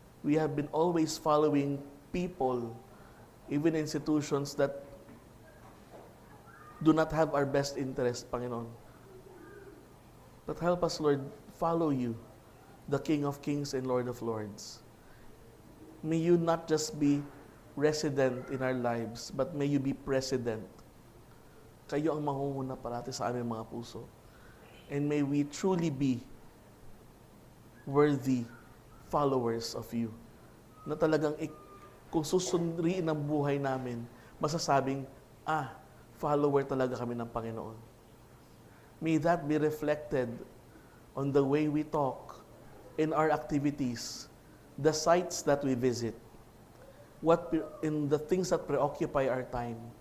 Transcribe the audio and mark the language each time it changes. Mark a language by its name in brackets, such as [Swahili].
[English] We have been always following people, even institutions that do not have our best interest, Panginoon. But help us, Lord, follow you, the King of Kings and Lord of Lords. May you not just be resident in our lives, but may you be president. [Filipino] Kayo ang mangunguna parati sa aming mga puso. [English] And may we truly be worthy followers of you. [Filipino] Na talagang kung susundriin ang buhay namin, masasabing, follower talaga kami ng Panginoon. [English] May that be reflected on the way we talk, in our activities, the sites that we visit, in the things that preoccupy our time.